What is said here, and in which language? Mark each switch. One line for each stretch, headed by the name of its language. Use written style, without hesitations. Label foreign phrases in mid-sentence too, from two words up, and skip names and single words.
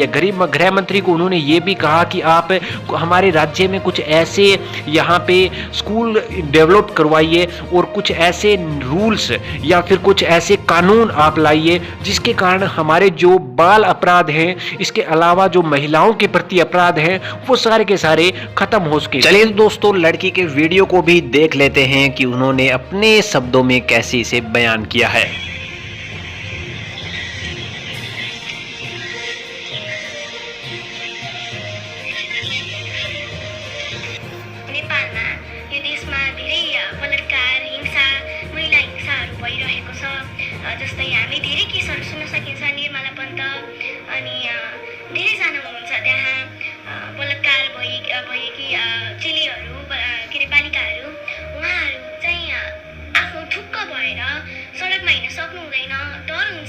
Hindi: गृह मंत्री को उन्होंने ये भी कहा कि आप हमारे राज्य में कुछ ऐसे यहाँ पे स्कूल डेवलप करवाइए और कुछ ऐसे रूल्स या फिर कुछ ऐसे कानून आप लाइए जिसके कारण हमारे जो बाल अपराध हैं, इसके अलावा जो महिलाओं के प्रति अपराध हैं, वो सारे के सारे खत्म हो सके। चलिए दोस्तों, लड़की के वीडियो को भी देख लेते हैं कि उन्होंने अपने शब्दों में कैसे इसे बयान किया है।
Nepali: नेपालमा यो देशमा धेरै बलात्कार, हिंसा, महिला हिंसाहरू भइरहेको छ। जस्तै हामी धेरै केसहरू सुन्न सकिन्छ। निर्मला पन्त अनि धेरैजना हुनुहुन्छ त्यहाँ बलात्कार भएकी चेलीहरू, के अरे बालिकाहरू, उहाँहरू चाहिँ आफ्नो ठुक्क भएर सडकमा हिँड्न सक्नु हुँदैन, डर हुन्छ।